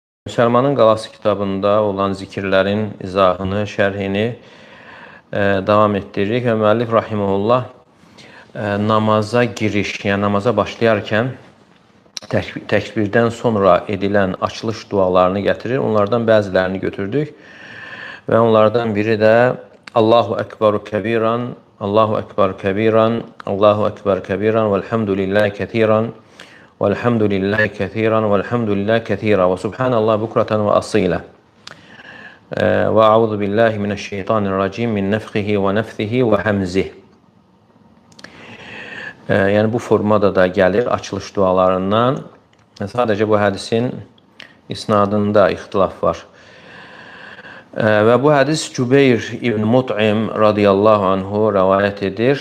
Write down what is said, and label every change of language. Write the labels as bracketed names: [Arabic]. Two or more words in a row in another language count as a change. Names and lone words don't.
[Azerbaijani] Müsəlmanın Qalası kitabında olan zikirlərin izahını, şərhini davam etdiririk və müəllif rahimehullah namaza giriş, yəni namaza başlayarkən təkbirdən sonra edilən açılış dualarını gətirir. Onlardan bəzilərini götürdük və onlardan biri də [Arabic] الله أكبر كبيرا، الله أكبر كبيرا، الله أكبر كبيرا، والحمد لله كثيرا، والحمد لله كثيرا، والحمد لله كثيرا، وسبحان الله بكرة وأصيلا. وأعوذ بالله من الشيطان الرجيم من نفخه ونفثه وهمزه. [Azerbaijani] Yəni bu formada da gəlir açılış dualarından. Sadəcə bu hədisin isnadında ixtilaf var. Və bu hədis Cübeyr ibn Mut'im [Arabic] رضي الله عنه [Azerbaijani] rəvayət edir.